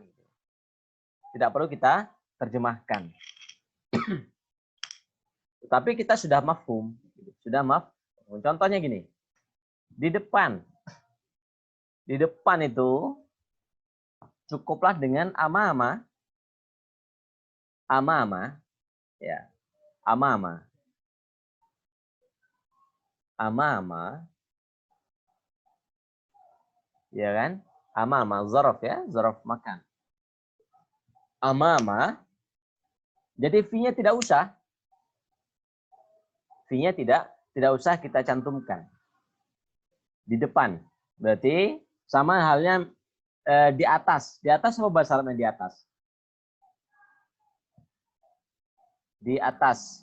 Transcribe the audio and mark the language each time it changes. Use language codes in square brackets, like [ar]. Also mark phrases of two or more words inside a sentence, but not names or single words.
[id] Tidak perlu kita terjemahkan. Tetapi kita sudah mafhum. Sudah mafhum. Contohnya gini. Di depan. Di depan itu cukuplah dengan ama-ama. [ar] Ama-ama. Ya. Ama-ama. Ama-ama. [id] Ya kan? Ama-ama. Zaraf ya. Zaraf makan. [ar] Ama-ama. [id] Jadi V-nya tidak usah. V-nya tidak usah kita cantumkan. Di depan. Berarti sama halnya di atas. Di atas apa bahasa Arabnya di atas? Di atas.